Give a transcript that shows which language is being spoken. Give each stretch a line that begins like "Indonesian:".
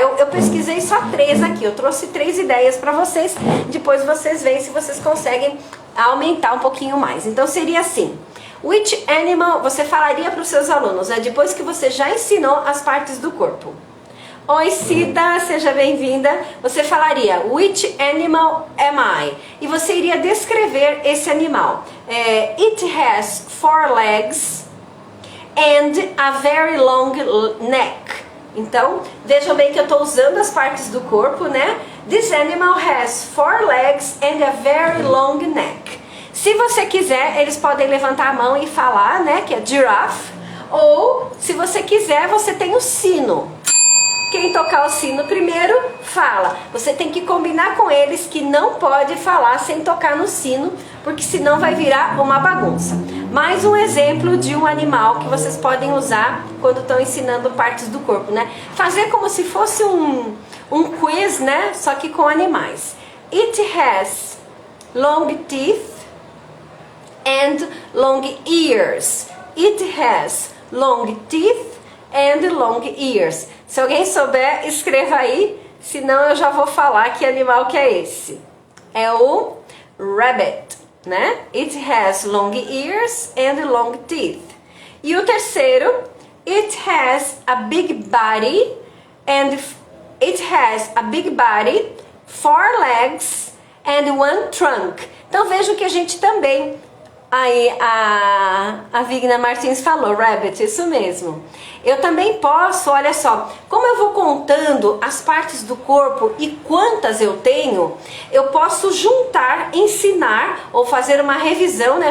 Portuguese: Eu pesquisei só 3 aqui, eu trouxe 3 ideias para vocês, depois vocês veem se vocês conseguem aumentar um pouquinho mais. Então seria assim: which animal, você falaria para os seus alunos, né, depois que você já ensinou as partes do corpo. Oi Cida, seja bem-vinda. Você falaria,
English: which animal am I?
Portuguese: E você iria descrever esse animal.
English: It has 4 legs and a very long neck.
Portuguese: Então, vejam bem que eu estou usando as partes do corpo, né?
English: This animal has 4 legs and a very long neck.
Portuguese: Se você quiser, eles podem levantar a mão e falar, né, que é giraffe. Ou, se você quiser, você tem o sino. Quem tocar o sino primeiro, fala. Você tem que combinar com eles que não pode falar sem tocar no sino, porque senão vai virar uma bagunça. Mais um exemplo de um animal que vocês podem usar quando estão ensinando partes do corpo, né? Fazer como se fosse um quiz, né? Só que com animais.
English: It has long teeth and long ears. It has long teeth and long ears.
Portuguese: Se alguém souber, escreva aí, senão eu já vou falar que animal que é esse. É o rabbit, né?
English: It has long ears and long teeth.
Portuguese: E o terceiro,
English: it has a big body and it has a big body, 4 legs and 1 trunk.
Portuguese: Então vejam que a gente também, aí a Vigna Martins falou, rabbit, isso mesmo. Eu também posso, olha só, como eu vou contando as partes do corpo e quantas eu tenho, eu posso juntar, ensinar ou fazer uma revisão, né?